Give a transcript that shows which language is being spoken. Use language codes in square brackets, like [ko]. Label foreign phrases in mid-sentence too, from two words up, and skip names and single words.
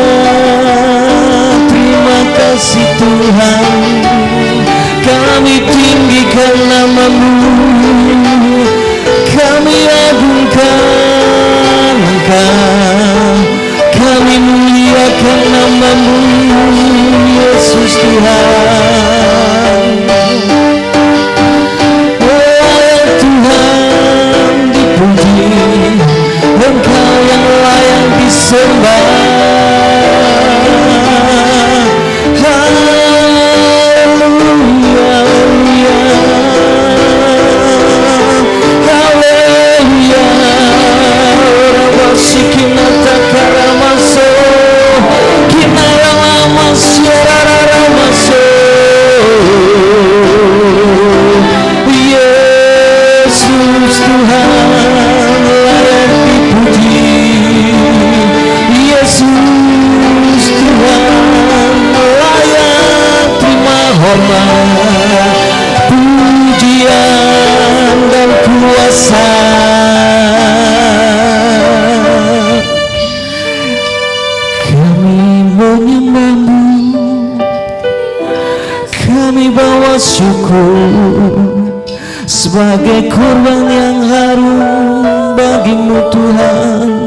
[id] Terima kasih Tuhan, kami tinggikan nama-Mu, kami agungkan Engkau, kami muliakan nama-Mu, Yesus Tuhan. Oh Tuhan dipuji, Engkau yang layak disembah. Haleluya. Haleluya. Rawasikina karamaso, kinaramaso, raramaso. Yesus Tuhan layak dipuji. Yesus Tuhan layak terima hormat, pujian dan kuasa. Kami menyembah-Mu, kami bawa syukur sebagai korban yang harum bagi-Mu Tuhan.